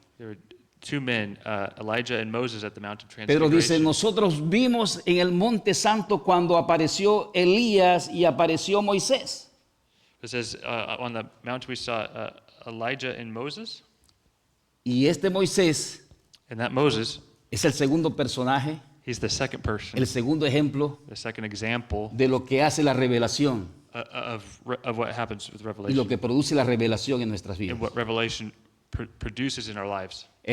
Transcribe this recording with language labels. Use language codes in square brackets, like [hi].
[en] There were two men, Elijah and Moses, at the Mount of [es] Pedro dice, [en] Transfiguration. [es] nosotros vimos en el Monte Santo cuando apareció Elías y apareció Moisés. [en] It says, on the mountain we saw Elijah and Moses. [es] Y este Moisés [en] And that Moses, [es] es el segundo personaje, [en] he's the second person, [es] el segundo ejemplo [en] the second example [es] de lo que hace la revelación [en] of what happens with [es] y lo [en] revelation [es] que produce la revelación en nuestras vidas. [en] and what revelation produces in our lives.